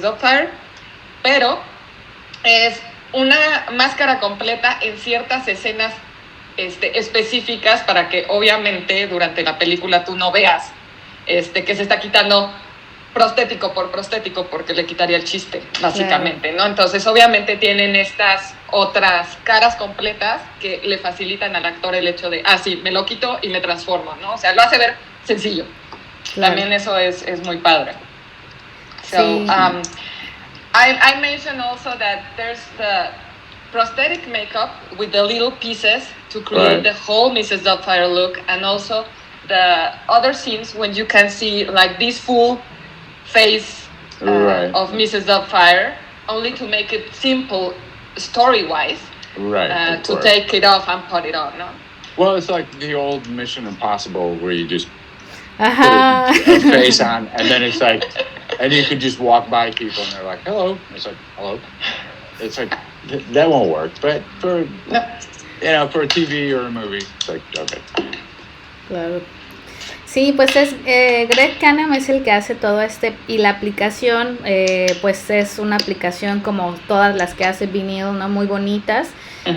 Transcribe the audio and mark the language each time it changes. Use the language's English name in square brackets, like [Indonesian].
[Spanish] Doubtfire, pero es una máscara completa en ciertas escenas específicas para que obviamente durante la película tú no veas que se está quitando prostético por prostético, porque le quitaría el chiste, básicamente, ¿no? Entonces, obviamente tienen estas otras caras completas que le facilitan al actor el hecho de, sí, me lo quito y me transformo, ¿no? O sea, lo hace ver sencillo. Claro. También eso es muy padre. So, sí. [English] I mentioned also that there's the prosthetic makeup with the little pieces to create the whole Mrs. Doubtfire look, and also the other scenes when you can see like this full face of Mrs. Doubtfire, only to make it simple story-wise, to take it off and put it on, no? Well, it's like the old Mission Impossible where you just put a face on, and then it's like, and you could just walk by people and they're like, hello. And it's like, hello. It's like, that won't work, but for a TV or a movie, it's like, okay. [Spanish] Claro. Sí, pues Greg Canham es el que hace todo y la aplicación, pues es una aplicación como todas las que hace Vinyl, ¿no? Muy bonitas. Uh-huh.